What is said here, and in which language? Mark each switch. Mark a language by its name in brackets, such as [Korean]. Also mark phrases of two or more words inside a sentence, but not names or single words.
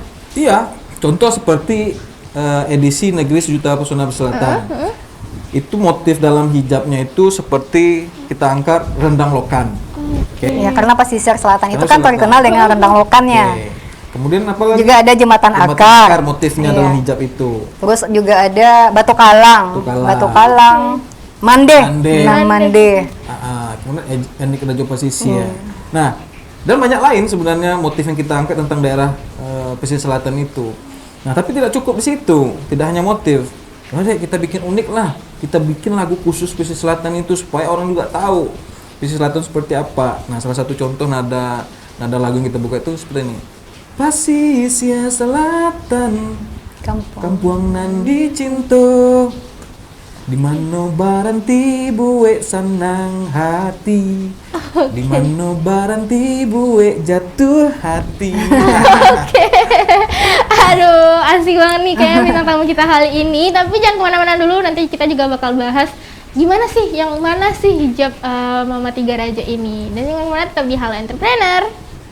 [Indonesian] Iya, contoh seperti edisi Negeri Sejuta Pesona Selatan. Itu motif dalam hijabnya itu seperti kita angkat rendang lokan. Oke. Ya karena pesisir selatan itu Karena kan selatan. terkenal dengan rendang lokannya. Oke. Kemudian apa lagi? Juga ada jembatan Jembatan akar. motifnya Iya. dalam hijab itu. Terus juga ada batu kalang, mande, Mande. Minang mande. Kemudian etnik Rajo Pasisi ya. Nah, dan banyak lain sebenarnya motif yang kita angkat tentang daerah pesisir selatan itu. Nah, tapi tidak cukup di situ, tidak hanya motif. Udah kita bikin unik lah. Kita bikin lagu khusus pesisir selatan itu supaya orang juga tahu pesisir selatan seperti apa. Nah, salah satu contoh nada lagu yang kita buka itu seperti ini. [Minangkabau] Pasisir selatan, kampuang nan dicinto, di mano baranti buwe sanang hati, di mano baranti buwe jatuh hati. [Indonesian] Aduh, asik banget nih kayaknya bintang tamu kita kali ini. Tapi jangan kemana-mana dulu, nanti kita juga bakal bahas gimana sih, yang mana sih hijab Mama Tiga Raja ini. Dan yang mana tetap di Halo Entrepreneur.